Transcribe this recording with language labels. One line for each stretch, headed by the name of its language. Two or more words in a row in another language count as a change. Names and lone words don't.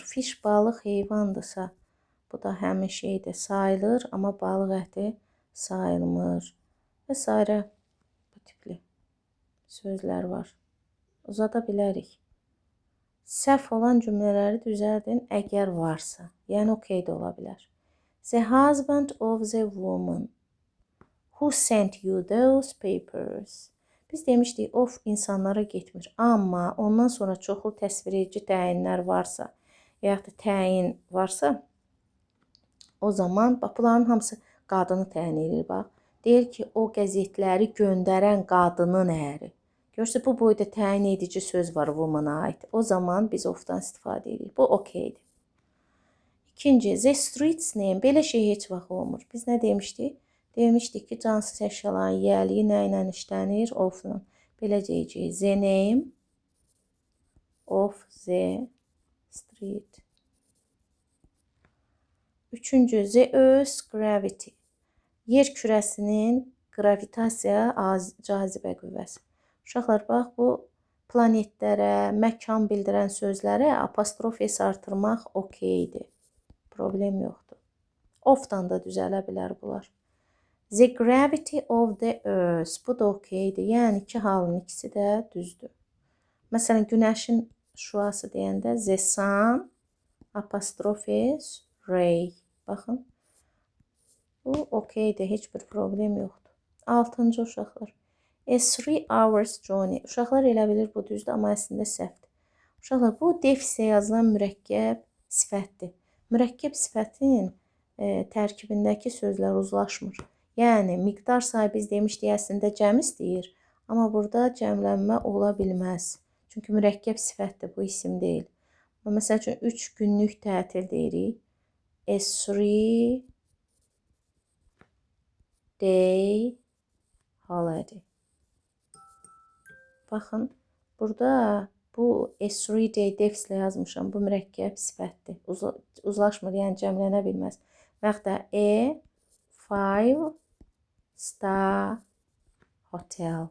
Azerbaijani: Fiş, balıq heyvandırsa, bu da həmin şeydir. Sayılır, amma balıq əti sayılmır. Və s. Bu tipli sözlər var. Uzada bilərik. Səhv olan cümlələri düzəldin əgər varsa. Yəni okey də ola bilər.
English: The husband of the woman who sent you those papers.
Azerbaijani: Biz demişdik of insanlara getmir. Amma ondan sonra çoxlu təsviredici təyinlər varsa, yaxud da təyin varsa, o zaman bax bunların hamısı qadını təyin edir bax. Deyir ki, o qəzetləri göndərən qadının əri. Görsə bu boyda təyin edici söz var woman-a aid. O zaman biz of-dan istifadə edirik. Bu okeydir. İkinci,
English: the street's name.
Azerbaijani: Belə şey heç vaxt olmur. Biz nə demişdik? Demişdik ki, cansız əşyaların yiyəliyi nə ilə işlənir? Of-la. Belə deyəcəyik.
English: The name of the street.
Azerbaijani: Üçüncü,
English: the Earth's gravity.
Azerbaijani: Yer kürəsinin gravitasiya, cazibə qüvvəsi. Uşaqlar, bax, bu planetlərə, məkan bildirən sözlərə apostrof S artırmaq okeydir. Problem yoxdur. Of-dan da düzələ bilər bunlar.
English: The gravity of the earth.
Azerbaijani: Bu da okeydir. Yəni, iki halın ikisi də düzdür. Məsələn, günəşin şüası deyəndə
English: the sun
Azerbaijani: apostrof S ray. Baxın. Bu okeydir. Heç bir problem yoxdur. Altıncı uşaqlar.
English: A 3 hours journey.
Azerbaijani: Uşaqlar elə bilir bu düzdür, amma əslində səhvdir. Uşaqlar, bu defislə yazılan mürəkkəb sifətdir. Mürəkkəb sifətin tərkibindəki sözlər uzlaşmır. Yəni, miqdar sayı biz demişdik, əslində cəm istəyir. Amma burada cəmlənmə ola bilməz. Çünki mürəkkəb sifətdir, bu isim deyil. Məsəl üçün, 3 günlük tətil deyirik.
English: A 3 day holiday.
Azerbaijani: Baxın, burada bu S3 day defislə yazmışam. Bu mürəkkəb sifətdir. Uzlaşmır, yəni cəmlənə bilməz. Və yaxud da
English: A5 star hotel.